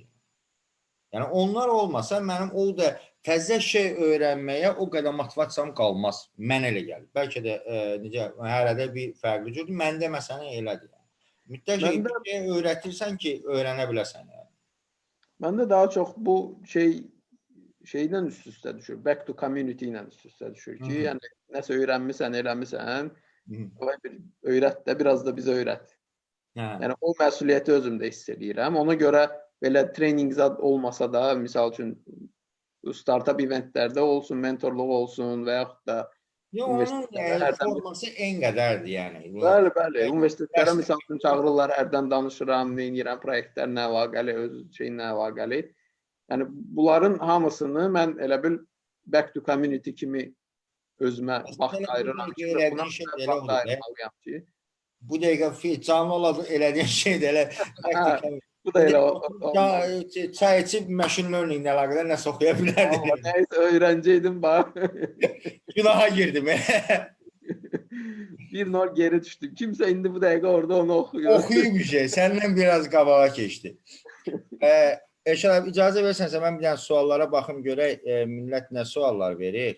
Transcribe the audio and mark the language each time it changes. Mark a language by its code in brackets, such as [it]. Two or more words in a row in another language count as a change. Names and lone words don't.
[az] Yəni onlar olmasa mənim o da təzə şey öyrənməyə o qədər motivasiyam qalmaz. Mənə elə gəlir. Bəlkə də necə hər də bir fərqli cürdür. Məndə məsələn elədir. Mütləq bir şey öyrətirsən ki, öyrənə biləsən. Məndə daha çox bu şeydən üst-üstə düşür. [en] Back to community [az] ilə üst-üstə düşür ki, yəni nəsə öyrənmisən, eləmisən, bir öyrət də, biraz da bizə öyrət. Hə. Yəni o məsuliyyəti özümdə hiss edirəm. Ona görə belə trening zad olmasa da, misal üçün [en] startup eventlərdə [az] olsun, mentorluq olsun və yaxud da Yox, onun universitetlərə hərdən bir forması en qədərdir, yəni. bəli, bəli, universitetlərə misal üçün çağırırlar, hərdən danışıram, nə edirəm, proyektlər nə əlaqəli, öz şeyinə əlaqəli. Yəni bunların hamısını mən elə bil [en] back to community [az] kimi özümə vaxt ayırıram ki, və buna vaxt ayırmalıyam ki. Bu dəqiqə canlı olaraq elədiyin şey də elə Bu da elə çay içib [en] machine learning [az] ilə əlaqədar nəsə oxuya bilərdi. Nəysə öyrəncəydim bax. Günaha girdim. Bir nol geri düşdüm. Kimsə indi bu dəqiqə orada onu oxuyur. Oxuyub bir şey. Səndən biraz qabağa keçdi. Elşən abi, icazə versənsə mən bir dənə suallara baxım görək millət nə suallar verir.